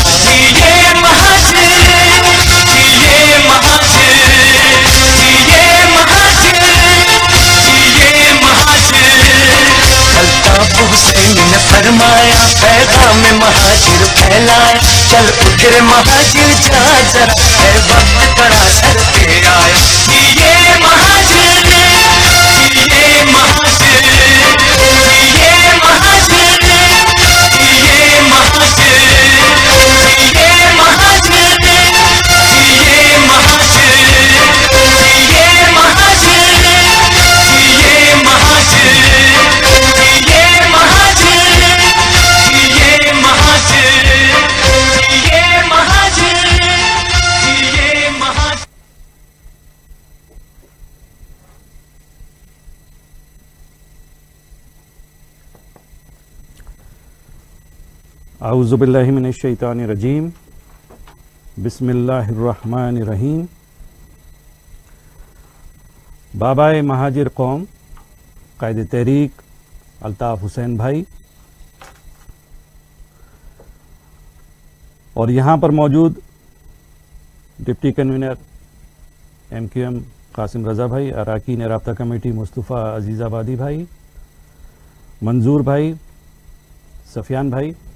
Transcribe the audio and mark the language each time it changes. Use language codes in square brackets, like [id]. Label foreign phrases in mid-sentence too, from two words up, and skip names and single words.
[ur] جیے مہاجر، جیے مہاجر، جیے مہاجر، جیے مہاجر. الطاف حسین نے فرمایا، پیغام میں مہاجر پھیلایا، چل اٹھ رے مہاجر جا ذرا، ہے وقت کڑا سر پے آیا. جیے مہاجر، جیے مہاجر، جیے مہاجر، جیے مہاجر، جیے مہاجر، جیے مہاجر، جیے مہاجر، جیے مہاجر، جیے مہاجر، جیے مہاجر، جیے مہاجر، جیے مہاجر. [ar] أعوذ بالله من الشيطان الرجيم، بسم الله الرحمن الرحيم. [ur] بابائے مہاجر قوم قائد تحریک الطاف حسین بھائی اور یہاں پر موجود [en] deputy convener [ur] MQM قاسم رضا بھائی، ارکان رابطہ کمیٹی مصطفیٰ عزیزآبادی بھائی، منظور بھائی، سفیان بھائی,